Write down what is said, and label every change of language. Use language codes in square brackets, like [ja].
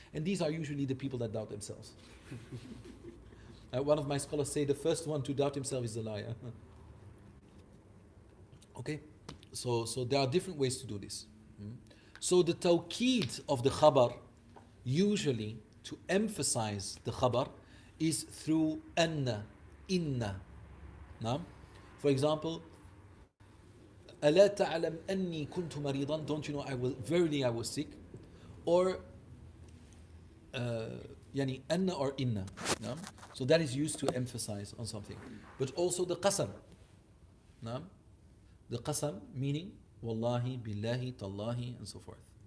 [en] And these are usually the people that doubt themselves. One of my scholars say the first one to doubt himself is the liar. Okay? So there are different ways to do this. So the tawqeed of the khabar, usually to emphasize the khabar, is through anna, inna. Now, for example, [ar] ألا تعلم أني كنت مريضا? [en] Don't you know verily I was sick? Or يعني anna or inna. No? So that is used to emphasize on something. But also the qasam. No? The qasam meaning wallahi, billahi, tallahi, and so forth.